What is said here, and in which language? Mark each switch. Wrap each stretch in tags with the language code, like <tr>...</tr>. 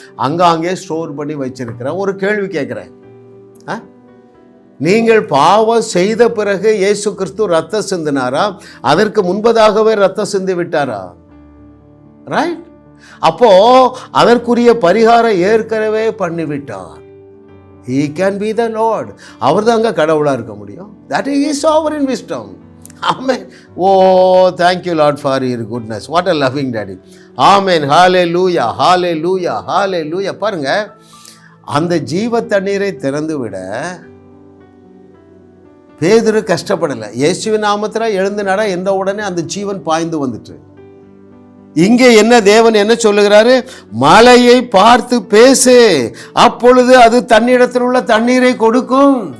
<ta>அங்காங்கே store பண்ணி வச்சிருக்கிறேன். ஒரு கேள்வி கேட்குறேன். நீங்கள் பாவம் செய்த பிறகு இயேசு கிறிஸ்து ரத்தம் சிந்தினாரா? அதற்கு முன்பதாகவே ரத்தம் சிந்தி விட்டாரா? ரைட். அப்போ அதற்குரிய பரிகாரம் ஏற்கனவே பண்ணிவிட்டார்.</ta> <en>He can be the Lord.</en> <ta>அவர் தாங்க கடவுளாக இருக்க முடியும்.</ta> <en>That is his sovereign wisdom. Amen. Thank you Lord for your goodness. What a loving daddy. Amen. Hallelujah. Hallelujah. Hallelujah.</en> <ta>பாருங்க, அந்த ஜீவ தண்ணீரை திறந்து விட பேதுரு கஷ்டப்படலை. இயேசுவின் நாமத்தில் எழுந்து நட என்ற உடனே அந்த ஜீவன் பாய்ந்து வந்துட்டு. இங்கே என்ன தேவன் என்ன சொல்லுகிறாரு? மலையை பார்த்து பேசு, அப்பொழுது அது தன்னிடத்தில் உள்ள தண்ணீரை கொடுக்கும்.</ta>